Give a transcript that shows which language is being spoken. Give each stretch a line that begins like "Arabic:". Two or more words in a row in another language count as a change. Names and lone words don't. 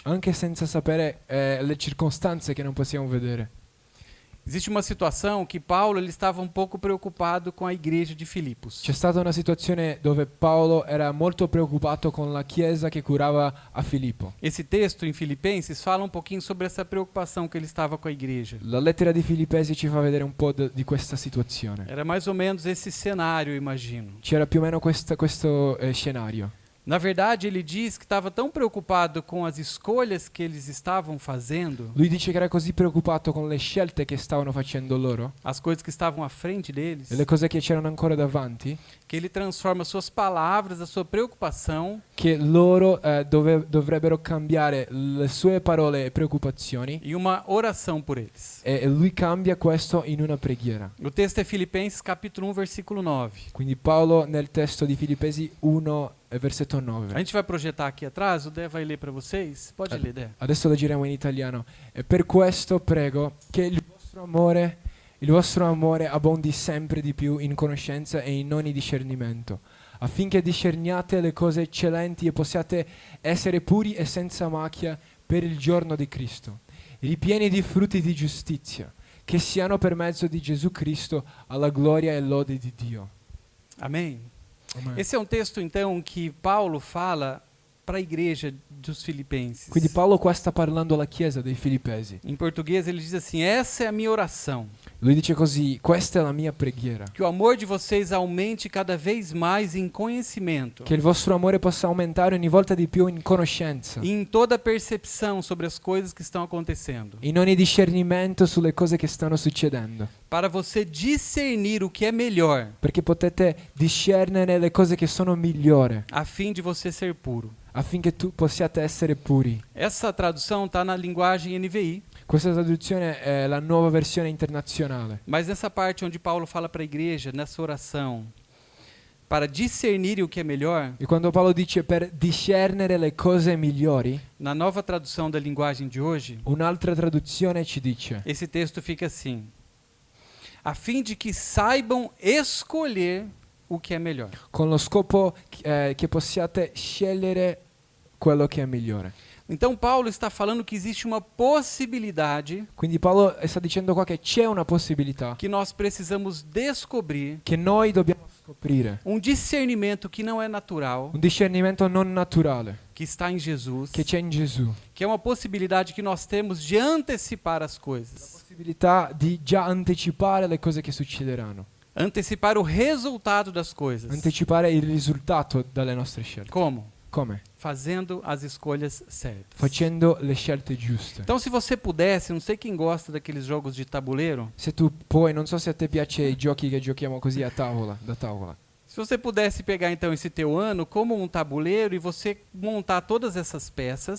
Italian: anche senza sapere le circostanze che non possiamo vedere.
Portuguese: Existe uma situação que Paulo ele estava um pouco preocupado com a igreja de Filipos.
Italian: C'è stata una situazione dove Paolo era molto preoccupato con la chiesa che curava a Filippo.
Portuguese: Esse texto em Filipenses fala um pouquinho sobre essa preocupação que ele estava com a igreja.
Italian: La lettera di Filippesi ci fa vedere un po' di questa situazione.
Portuguese: Era mais ou menos esse cenário, eu imagino.
Italian: C'era più o meno questo scenario.
Portuguese: Na verdade, ele diz que estava tão preocupado com as escolhas que eles estavam fazendo,
Italian: Lui dice che era così preoccupato con le scelte che stavano facendo loro
Portuguese: as coisas que estavam à frente deles,
Italian: e le cose che c'erano ancora davanti,
Portuguese: que ele transforma suas palavras, a sua preocupação,
Italian: che loro dovrebbero cambiare le sue parole e preoccupazioni
Portuguese: em uma oração por eles.
Italian: e lui cambia questo in una preghiera.
Portuguese: O texto é Filipenses capítulo 1, versículo 9.
Italian: Quindi Paolo nel testo di Filippesi 1 versetto
Portuguese: A 9. gente vai projetar aqui atrás, o Dé vai ler para vocês. Pode ler, Dé.
Italian: Adesso leggeremo in italiano. E per questo prego che il vostro amore abbondi sempre di più in conoscenza e in ogni discernimento, affinché discerniate le cose eccellenti e possiate essere puri e senza macchia per il giorno di Cristo, ripieni di frutti di giustizia, che siano per mezzo di Gesù Cristo alla gloria e lode di Dio.
Portuguese: Amém?
Italian: Amen.
Portuguese: Esse é um texto, então, que Paulo fala para a igreja dos filipenses.
Italian: Quindi Paolo qua sta parlando alla chiesa dei Filippesi.
Portuguese: Em português ele diz assim, essa é a minha oração,
Italian: Lui dice così: questa è la mia preghiera,
Portuguese: que o amor de vocês aumente cada vez mais em conhecimento,
Italian: che il vostro amore possa aumentare ogni volta di più in conoscenza,
Portuguese: e em toda percepção sobre as coisas que estão acontecendo,
Italian: in ogni discernimento sulle cose che stanno succedendo,
Portuguese: para você discernir o que é melhor,
Italian: perché potete discernere le cose che sono migliori,
Portuguese: a fim de você ser puro.
Italian: affinché tu possiate essere puri.
Portuguese: Essa tradução está na linguagem NVI,
Italian: Questa traduzione è la nuova versione internazionale.
Portuguese: mas nessa parte onde Paulo fala para a igreja, nessa oração, para discernirem o que é melhor,
Italian: E quando Paolo dice per discernere le cose migliori,
Portuguese: na nova tradução da linguagem de hoje,
Italian: un'altra traduzione ci dice:
Portuguese: esse texto fica assim: a fim de que saibam escolher o que é melhor.
Italian: con lo scopo che possiate scegliere quello che è migliore.
Portuguese: Então Paulo está falando que existe uma possibilidade
Italian: Quindi Paolo sta dicendo qua che c'è una possibilità
Portuguese: que nós precisamos descobrir,
Italian: che noi dobbiamo scoprire,
Portuguese: um discernimento que não é natural,
Italian: un discernimento non naturale
Portuguese: que está em Jesus,
Italian: che c'è in Gesù,
Portuguese: que é uma possibilidade que nós temos de antecipar as coisas,
Italian: possibilità di già anticipare le cose che succederanno,
Portuguese: antecipar o resultado das coisas.
Italian: anticipare il risultato dalle nostre scelte.
Portuguese: Como?
Italian: Come?
Portuguese: Fazendo as escolhas certas.
Italian: Facendo le scelte giuste.
Portuguese: Então, se você pudesse, não sei quem gosta daqueles jogos de tabuleiro,
Italian: Se tu puoi, non so se a te piace i giochi che giochiamo così a tavola, da tavola.
Portuguese: se você pudesse pegar então esse teu ano como um tabuleiro e você montar todas essas peças,